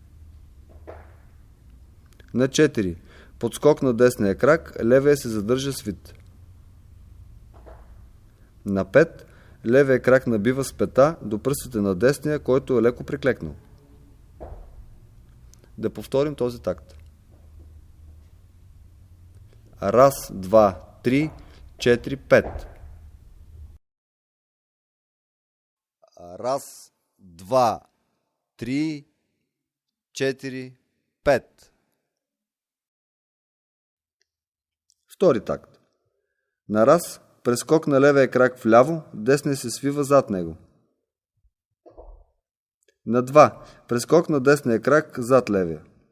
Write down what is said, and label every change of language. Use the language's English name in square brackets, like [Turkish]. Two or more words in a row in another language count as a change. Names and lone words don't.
[Bulgarian] На 4, подскок на десния крак, левия се задържа свит. На 5, левия крак набива с пета до пръстите на десния, който е леко приклекнал. Да повторим този такт. Раз, два, три, 4, 5. Раз, два, три, 4, 5. Втори такт. На раз, прескок на левия крак вляво, десния се свива зад него. На 2, прескок на десния крак зад левия.